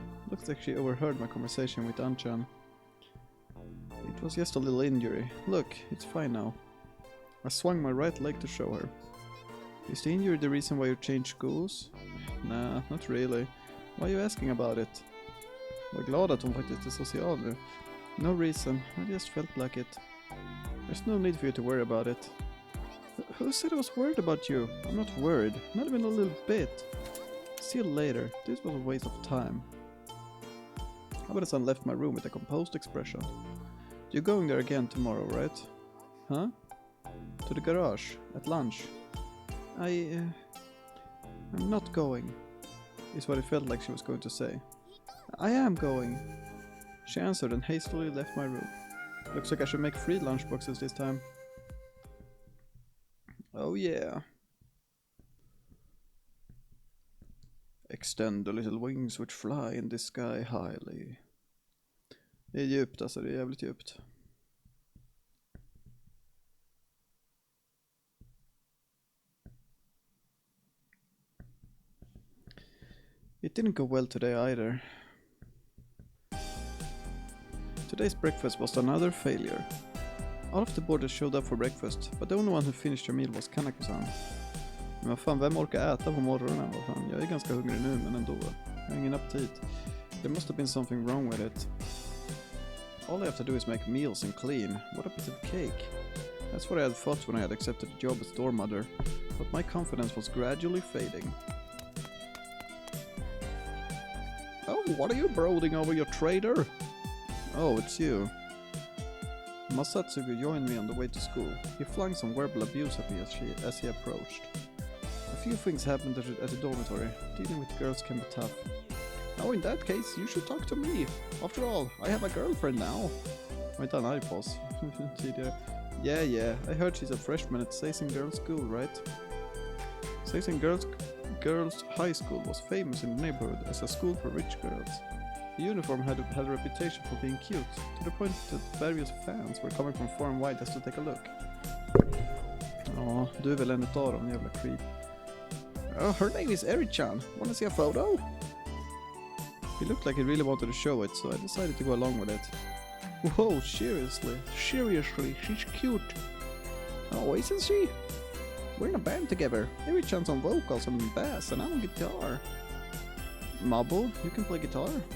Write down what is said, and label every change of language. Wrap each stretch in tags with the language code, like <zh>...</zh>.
<en>Looks like she overheard my conversation with Anchan. It was just a little injury. Look, it's fine now. I swung my right leg to show her. Is the injury the reason why you changed schools? Nah, not really. Why are you asking about it?</en> <sv>Jag är glad att hon faktiskt är social nu.</sv> <en>No reason, I just felt like it. There's no need for you to worry about it. Who said I was worried about you? I'm not worried, not even a little bit. See you later, this was a waste of time. Habanesen left my room with a composed expression. You're going there again tomorrow, right? Huh? To the garage, at lunch. I'm not going, is what it felt like she was going to say. I am going. She answered and hastily left my room. Looks like I should make 3 lunchboxes this time. Oh yeah. Extend the little wings which fly in the sky highly.</en> <sv>Det är djupt alltså, det är jävligt djupt.</sv> <en>It didn't go well today either. Today's breakfast was another failure. All of the boarders showed up for breakfast, but the only one who finished their meal was Kanako-san.</en> <sv>Men vad fan, vem orkar äta på morgonen? Vad fan? Jag är ganska hungrig nu, men ändå. Jag har ingen aptit.</sv> <en>There must have been something wrong with it. All I have to do is make meals and clean. What a piece of cake. That's what I had thought when I had accepted the job as store mother, but my confidence was gradually fading. Oh, what are you brooding over, your traitor? Oh, it's you. Masatsugu joined me on the way to school. He flung some verbal abuse at me as he approached. A few things happened at the dormitory. Dealing with girls can be tough. Now in that case, you should talk to me. After all, I have a girlfriend now.</en> <sv>Var inte han arg på oss tidigare?</sv> <en>Yeah, I heard she's a freshman at Seisen Girls School, right? Seisen Girls High School was famous in the neighborhood as a school for rich girls. The uniform had a reputation for being cute, to the point that various fans were coming from far and wide just to take a look.</en> <sv>Ja, du är väl en utav dem, jävla creep.</sv> <en>Oh, her name is Eri-chan. Wanna see a photo? He looked like he really wanted to show it, so I decided to go along with it. Whoa, seriously, she's cute. Oh, isn't she? We're in a band together. Eri-chan's on vocals and bass, and I'm on guitar. Mabo, you can play guitar?</en>